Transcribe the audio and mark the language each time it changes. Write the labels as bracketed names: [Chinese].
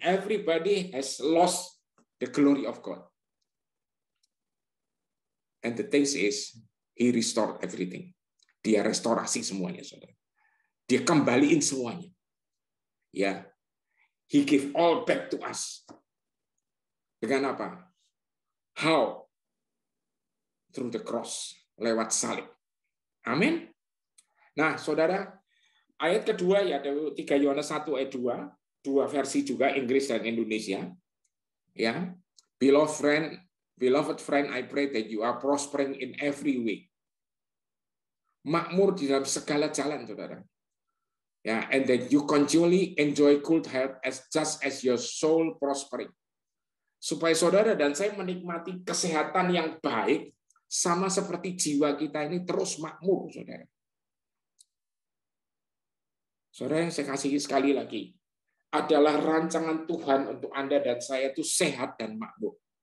[English] Everybody has lost the glory of God. And the thing is, He restored everything. [Indonesian] Dia restorasi semuanya, saudara. Dia kembaliin semuanya. [English] Ya, He give all back to us. [Indonesian] Dengan apa? [English] How? Through the cross, [Indonesian] lewat salib. Amin. Nah, saudara, ayat kedua ya, 3 Yohanes 1 ayat 2. dua versi juga, Inggris dan Indonesia. [English] Ya, beloved friend, I pray that you are prospering in every way. [Indonesian] Makmur di dalam segala jalan, saudara. [English] Ya, and that you continually enjoy good health just as your soul prospering. [Indonesian] Supaya saudara dan saya menikmati kesehatan yang baik, sama seperti jiwa kita ini terus makmur, saudara. Saudara yang saya kasih sekali lagi, adalah rancangan Tuhan untuk Anda dan saya itu sehat dan makmur.